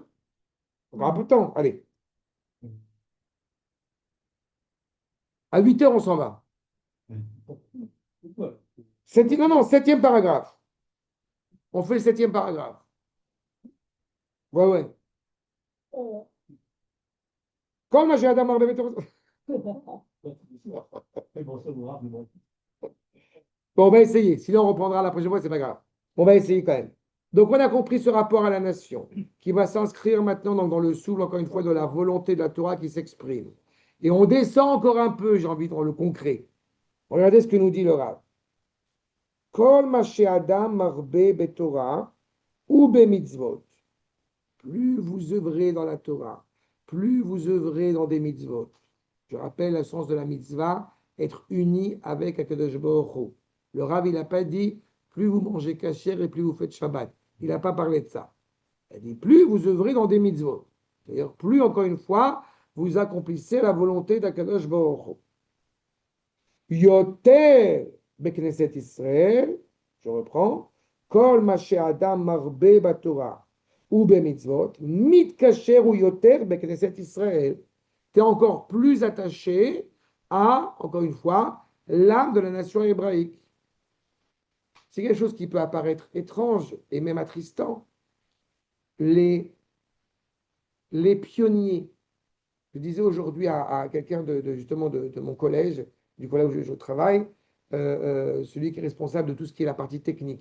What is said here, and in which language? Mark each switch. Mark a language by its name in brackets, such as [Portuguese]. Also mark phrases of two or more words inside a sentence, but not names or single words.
[French] Encore un peu de temps. Allez. À 8 heures, on s'en va. Non, non, septième paragraphe. On fait le septième paragraphe. Ouais, ouais. Comme j'ai Adam [Hebrew] הרבה בתוך... [French] Bon, on va essayer. Sinon, on reprendra la prochaine fois, c'est pas grave. On va essayer quand même. Donc, on a compris ce rapport à la nation qui va s'inscrire maintenant dans le souffle, encore une fois, de la volonté de la Torah qui s'exprime. Et on descend encore un peu, j'ai envie, dans le concret. Regardez ce que nous dit le Rav. [Hebrew] כל מה שאדם מרבה בתורה ובמצוות. [French] Plus vous œuvrez dans la Torah, plus vous œuvrez dans des mitzvot. Je rappelle le sens de la mitzvah, être uni avec [Hebrew] הקדוש ברוך הוא. [French] Le Rav, il n'a pas dit plus vous mangez kasher et plus vous faites Shabbat. Il n'a pas parlé de ça. Il a dit plus vous œuvrez dans des mitzvot. C'est-à-dire plus, encore une fois, vous accomplissez la volonté d' [Hebrew] הקדוש ברוך הוא. יותר בכנסת ישראל, [French] je reprends, [Hebrew] כל מה אדם מרבה בתורה. ובמצוות מתקשר יותר בכנסת ישראל. [French] Tu es encore plus attaché à, encore une fois, l'âme de la nation hébraïque. C'est quelque chose qui peut apparaître étrange et même attristant. Les, les pionniers, je disais aujourd'hui à quelqu'un justement de mon collège, du collège où je travaille, celui qui est responsable de tout ce qui est la partie technique.